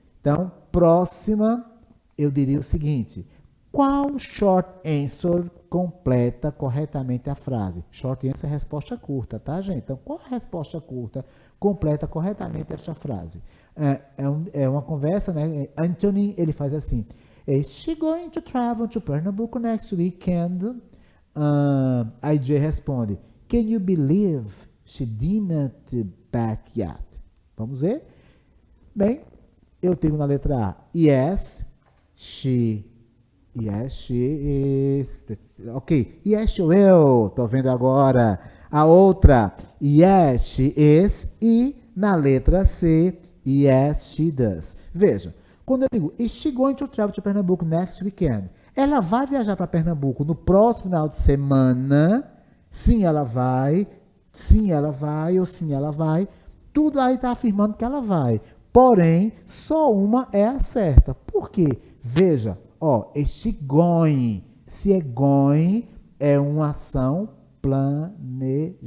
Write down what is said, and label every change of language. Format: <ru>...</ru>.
<pt>Então, próxima, eu diria o seguinte. Qual short answer completa corretamente a frase? Short answer é resposta curta, tá, gente? Então, qual resposta curta completa corretamente esta frase? É uma conversa, né? Anthony, ele faz assim.</pt> <en>Is she going to travel to Pernambuco next weekend?</en> <pt>A Jay responde.</pt> <en>Can you believe she didn't back yet?</en> <pt>Vamos ver? Bem, eu tenho na letra A.</pt> <en>Yes, she is. Ok. Yes, she will.</en> <pt>Tô vendo agora. A outra.</pt> <en>Yes, she is.</en> <pt>E na letra C.</pt> <en>Yes, she does.</en> <pt>Veja. Quando eu digo,</pt> <en>is she going to travel to Pernambuco next weekend?</en> <pt>Ela vai viajar para Pernambuco no próximo final de semana? Sim, ela vai. Sim, ela vai. Ou sim, ela vai. Tudo aí está afirmando que ela vai. Porém, só uma é a certa. Por quê? Veja, este going. Se é going, é uma ação planejada.</pt>